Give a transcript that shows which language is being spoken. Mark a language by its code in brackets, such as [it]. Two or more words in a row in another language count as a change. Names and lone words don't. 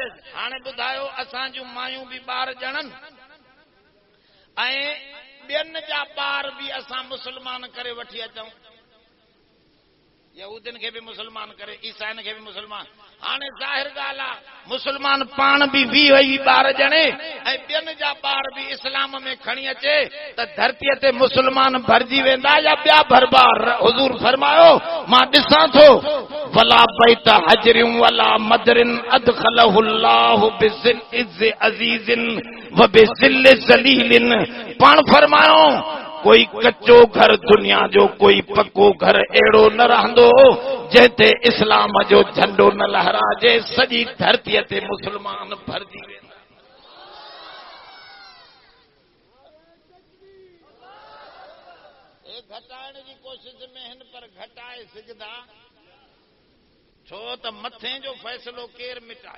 [sd] हाणे ॿुधायो असां जूं मायूं बि ॿार ॼणनि ऐं ॿियनि जा ॿार बि असां मुस्लमान करे वठी अचूं, यहूदिन खे बि मुस्लमान करे, ईसाइन खे बि मुस्लमान। हाणे ज़ाहिर ॻाल्हि आहे मुस्लमान पाण बि 20 ॿार ॼणे ऐं ॿियनि जा ॿार बि इस्लाम में खणी अचे त धरतीअ ते मुस्लमान भरिजी वेंदा या ॿिया भरबा? हुज़ूर फरमायो मां ॾिसां थो [ar] ولا بيت حجر ولا مدر أدخله الله بعز عزيز وبذل ذليل. [sd] पाण फरमायो कोई कच्चो घर दुनिया जो कोई पक्को घर अहिड़ो न रहंदो जंहिंते इस्लाम जो झंडो न लहराजे, सॼी धरतीअ ते मुस्लमान भरिजी वेंदा। घटाइण जी कोशिश में हिन पर घटाए सघंदा छो त मथे जो फ़ैसिलो केरु मिटाए?